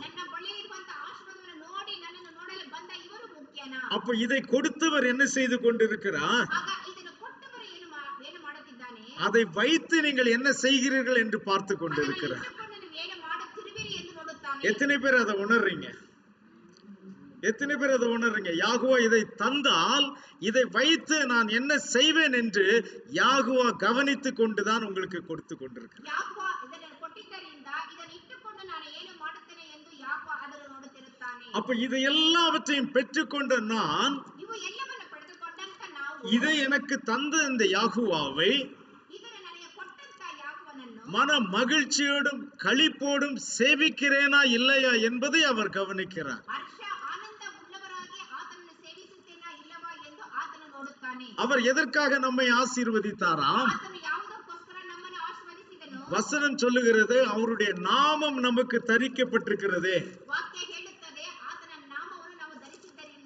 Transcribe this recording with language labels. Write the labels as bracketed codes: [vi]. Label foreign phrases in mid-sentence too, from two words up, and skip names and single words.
[kn] ನನ್ನ ಬಳಿ ಇರುವಂತಹ ಆಶೀರ್ವಾದವನ್ನು ನೋಡಿ ನನ್ನನ್ನು ನೋಡಲು ಬಂದ ಇವರು ಮುಖ್ಯನಾ? [ta] அப்ப இதை கொடுத்தவர் என்ன செய்து கொண்டிருக்கிறார்? [kn] ಆಗ ಇದನ್ನು ಕೊಟ್ಟವರು ಏನು ಮಾಡುತ್ತಿದ್ದಾನೆ? [ta] அதை வைத்து நீங்கள் என்ன செய்கிறீர்கள் என்று பார்த்து [kn] ಅದನ್ನು [ta] கொண்டிருக்கிறார். [kn] ಇಟ್ಟುಕೊಂಡು ನೀವು ಏನು ಮಾಡುತ್ತಿರುವಿರಿ ಎಂದು ನೋಡುತ್ತಾನೆ. [ta] எத்தனை பேர் அதை உணர்றீங்க? எத்தனை பேர் அதை உணர்றீங்க? யாகுவா இதை தந்தால் இதை வைத்து நான் என்ன செய்வேன் என்று யாகுவா கவனித்துக் கொண்டுதான் உங்களுக்கு கொடுத்து கொண்டிருக்கிறார். [kn] ಯಾಕೋ ಇದನ್ನು ಕೊಟ್ಟಿದ್ದರಿಂದ ಇದನ್ನು ಇಟ್ಟುಕೊಂಡು ನಾನು ಏನು ಮಾಡುತ್ತೇನೆ ಎಂದು ಯಾಕೋ ಅದನ್ನು ನೋಡುತ್ತಿರುತ್ತಾನೆ. [ta] அப்ப இதை எல்லாவற்றையும் பெற்றுக்கொண்ட நான், [kn] ಇವು ಎಲ್ಲವನ್ನು ಪಡೆದುಕೊಂಡಂತ ನಾವು, [ta] இதை எனக்கு தந்த இந்த யாகுவாவை [kn] ಇದನ್ನು ನನಗೆ ಕೊಟ್ಟಂತ ಯಾಕೋವನನ್ನು [ta] மன மகிழ்ச்சியோடும் களிப்போடும் சேவிக்கிறேனா இல்லையா என்பதை அவர் கவனிக்கிறார். [kn] ಹರ್ಷ ಆನಂದ ಉಳ್ಳವರಾಗಿ ಆತನನ್ನು ಸೇವಿಸುತ್ತೇನಾ ಇಲ್ಲವಾ ಎಂದು ಆತನು ನೋಡುತ್ತಾನೆ. [ta] அவர் எதற்காக நம்மை ஆசீர்வதித்தாராம்? [kn] ಆತನು ಯಾವುದಕ್ಕೋಸ್ಕರ ನಮ್ಮನ್ನು ಆಶೀರ್ವದಿಸಿದನು? [ta] வசனம் சொல்லுகிறது அவருடைய நாமம் நமக்கு தரிக்கப்பட்டிருக்கிறது. [kn] ವಾಕ್ಯ ಹೇಳುತ್ತದೆ ಆತನ ನಾಮವನ್ನು ನಾವು ಧರಿಸಿದ್ದರಿಂದ.